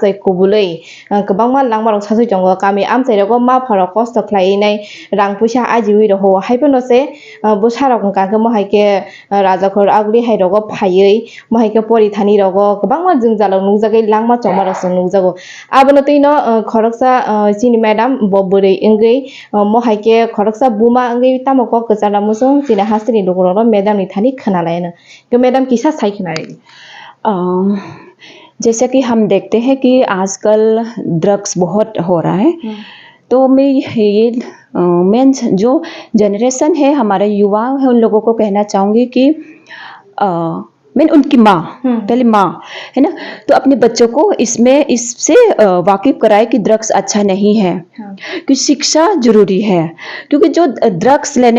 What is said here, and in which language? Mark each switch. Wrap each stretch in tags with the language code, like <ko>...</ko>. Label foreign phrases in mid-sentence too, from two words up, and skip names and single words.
<trp>ai kubului kwbangma langmarok sasui tongo kami amchairogo mapharok kosto khlainai rang puisa ajiwi roho haipono se bwsarok wngka mo haike rajakhor agli hairogo phaiui mo haike porithani rogo kwbangma jungjalok nukjagai langma chongmarok chung nukjago abono tino khoroksa chini madam bo bwrui wngui mo haike khoroksa buma wngui tamoko kwchana musung chini hasteni lukurok madam ni thani khwnalaino ke madam kisa sai khwnari</trp> <hi>जैसे कि हम देखते हैं कि आजकल ड्रग्स बहुत हो रहा है तो मैं ये मेन जो जनरेशन है हमारे युवा है उन लोगों को कहना चाहूँगी कि मैं उनकी माँ पहले माँ है ना तो अपने बच्चों को इससे वाकिफ कराए कि ड्रग्स अच्छा नहीं है कि शिक्षा जरूरी है क्योंकि जो ड्रग्स लेने</hi>